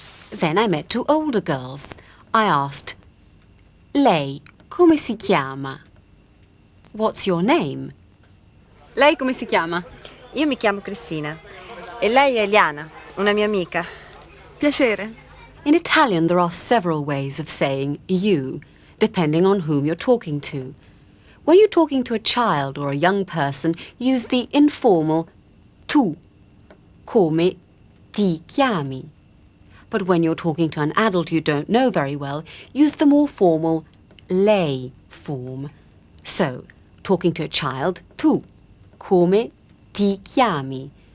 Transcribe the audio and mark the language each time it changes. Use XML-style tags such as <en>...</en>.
<en>Then I met two older girls. I asked,</en> <it>lei come si chiama?</it> <en>What's your name?</en> <it>Lei come si chiama? Io mi chiamo Cristina e lei è Eliana, una mia amica. Piacere.</it> <en>In Italian, there are several ways of saying you, depending on whom you're talking to. When you're talking to a child or a young person, use the informal</en> <it>tu, come ti chiami.</it> <en>But when you're talking to an adult you don't know very well, use the more formal lei form. So, talking to a child,</en> <it>tu, come ti chiami.</it>